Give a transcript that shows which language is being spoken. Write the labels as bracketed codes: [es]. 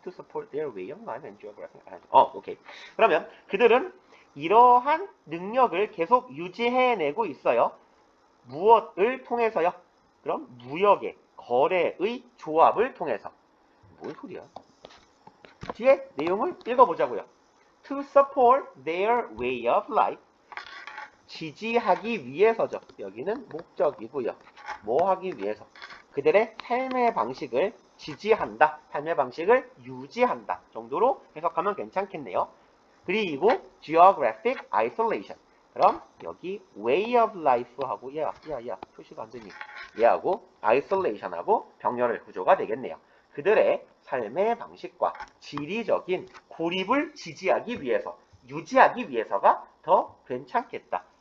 [en] To support their way of life and geography. 오케이. [ko] 그러면 그들은 이러한 능력을 계속 유지해내고 있어요. 무엇을 통해서요? 그럼 무역의 거래의 조합을 통해서. 뭔 소리야? 뒤에 내용을 읽어보자고요. [en] To support their way of life. [ko] 지지하기 위해서죠. 여기는 목적이고요. 뭐 하기 위해서? 그들의 삶의 방식을 지지한다. 삶의 방식을 유지한다. 정도로 해석하면 괜찮겠네요. [en] 그리고 geographic isolation. [ko] 그럼 여기 way of life하고 야 표시가 안 되니 얘하고 isolation하고 병렬의 구조가 되겠네요. 그들의 삶의 방식과 지리적인 고립을 지지하기 위해서 유지하기 위해서가 더 괜찮겠다.